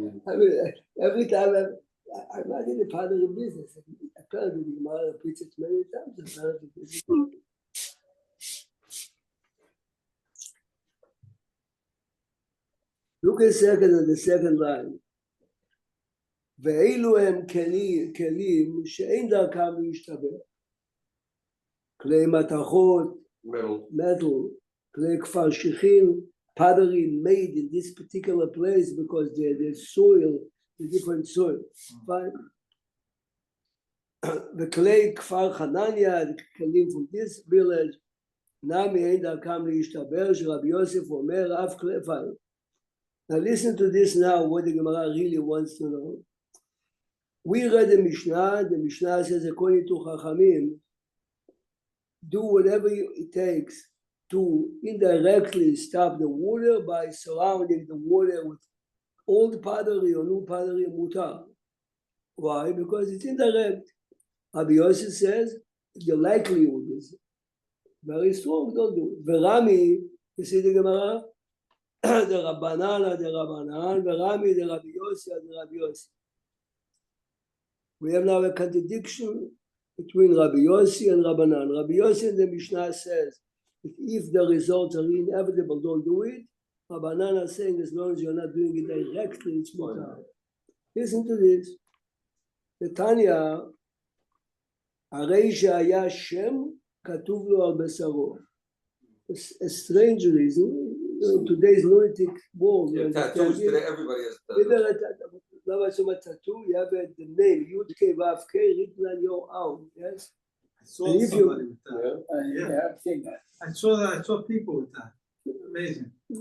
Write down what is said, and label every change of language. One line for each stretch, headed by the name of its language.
English: I mean, every time I'm not in the pottery business. Apparently, the Gemara repeats it many times. Apparently, this is look at the second line.
Hebrew: ואילו הם כלים שאין דרכם להשתבח. כלי מתכות,
English: metal,
Hebrew: כלי כפר שיחין,
English: pottery made in this particular place because the soil, the different soil. Fine.
Hebrew: וכלי כפר חנניה, the כלים
English: from this village,
Hebrew: נמי אין דרכם להשתבח, שרבי יוסף אומר אף כלי fine.
English: Now listen to this now, what the Gemara really wants to know. We read the Mishnah says, according to Chachamim, do whatever it takes to indirectly stop the water by surrounding the water with old pottery or new pottery mutar. Why? Because it's indirect. Rabbi Yossi says, the likelihood is very strong, don't do it. Verami, you see the Gemara? The Rabbanan, Verami, the Rabbi Yossi, the Rabbi Yossi. We have now a contradiction between Rabbi Yossi and Rabbanan. Rabbi Yossi in the Mishnah says, if the results are inevitable, don't do it. Rabbanan are saying, as long as you're not doing it directly, it's mutar. Listen to this. The Tanya,
Hebrew: הרי שהיה שם, כתוב לו על בשרו.
English: A strange reason, in today's lunatic world. Yeah, tattoos today, everybody has tattoos. Lama Shoma tattoo, you have the name, Yud K Vav K, written on your arm, yes? I saw And if you- somebody with that. Yeah, I've seen that. I saw people with that. Amazing.